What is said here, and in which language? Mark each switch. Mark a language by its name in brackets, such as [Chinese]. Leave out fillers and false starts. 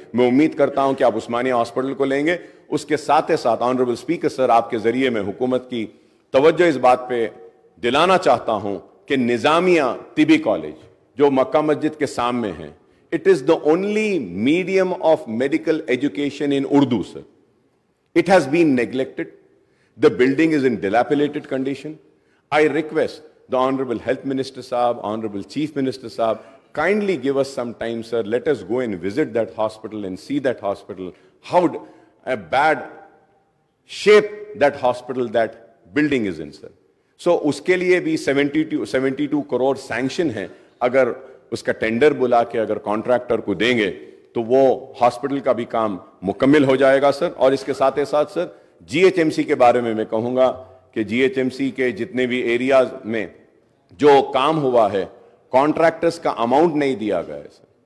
[Urdu] میں امید کرتا ہوں کہ آپ عثمانیہ ہاسپٹل کو لیں گے. اس کے ساتھ آنریبل اسپیکر سر, آپ کے ذریعے میں حکومت کی توجہ اس بات پہ دلانا چاہتا ہوں کہ نظامیہ طبی کالج جو مکہ مسجد کے سامنے ہیں, [English] it is the only medium of medical education in Urdu, sir. It has been neglected. The building is in dilapidated condition. I request the Honorable Health Minister Saab, Honorable Chief Minister Saab, kindly give us some time, sir. Let us go and visit that hospital and see that hospital, how a bad shape that hospital, that building is in, sir. [Urdu] So اس کے لیے بھی 72 crore sanction ہے. اگر اس کا tender بلا کے اگر contractor کو دیں گے تو وہ ہاسپٹل کا بھی کام مکمل ہو جائے گا, سر. اور اس کے ساتھ سر GHMC کے بارے میں کہوں گا کہ GHMC کے جتنے بھی ایریاز میں جو کام ہوا ہے کانٹریکٹرز کا اماؤنٹ نہیں دیا گیا ہے, سر.